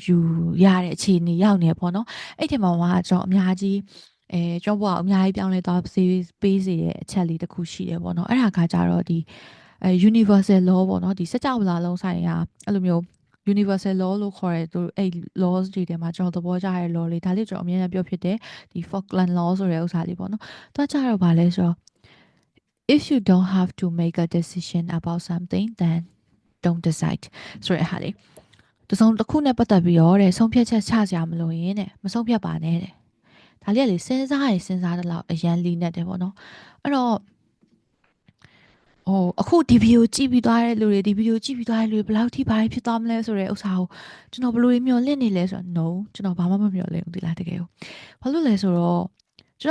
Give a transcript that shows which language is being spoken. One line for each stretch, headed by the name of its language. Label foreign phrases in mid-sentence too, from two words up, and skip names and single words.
Burmese: ယူရတဲ့အခြေအနေရောက်နေပေါ့နော်အဲ့ဒီမှာကကျွန်တော်အများကြီးကျွန်တော်ကအများကြီးပြောင်းလဲသွားပေးစေတဲ့အချက်လေးတစ်ခုရှိတယ်ပေါ့နော်အဲ့ဒါက ကြတော့ဒီ
English: universal law
Burmese: ပေါ့နော်ဒီစကြဝဠာလုံးဆိုင်ရာအဲ့လိုမျိုး
English: universal law
Burmese: လို့ခေါ်တဲ့သူအဲ့ laws တွေထဲမှာကျွန်တော်သဘောကျတဲ့ law လေးဒါလေးကျွန်တော်အများကြီးပြောဖြစ်တယ်ဒီ
English: Falkland law
Burmese: ဆိုတဲ့ဥစ္စာလေးပေါ့နော်သူကကြတော့ဗာလဲဆိုတော့
English: if you don't have to make a decision about something then don't decide
Burmese: ဆိုတဲ့ဟာလေးတစ်ခုနဲ့ပတ်သက်ပြီးတော့တဲ့ဆုံးဖြတ်ချက်ချစရာမလိုရင်တဲ့မဆုံးဖြတ်ပါနဲ့တဲ့ဒါလေးကလေစဉ်းစားတဲ့လောက်အရန်လီနေတယ်ပေါ့နော်အဲ့တော့ အခုဒီဗီဒီယိုကြည့်ပြီးသွားတဲ့လူတွေဒီဗီဒီယိုကြည့်ပြီးသွားတဲ့လူတွေဘယ်လောက်ထိဘာဖြစ်သွားမလဲဆိုတဲ့ဥစ္စာကိုကျွန်တော်ဘယ်လိုမျှော်လင့်နေလဲဆိုတော့ no ကျွန်တော်ဘာမှမမျှော်လင့်ဘူးဒီလားတကယ်ကိုဘာလို့လဲဆိုတော့ကျွန်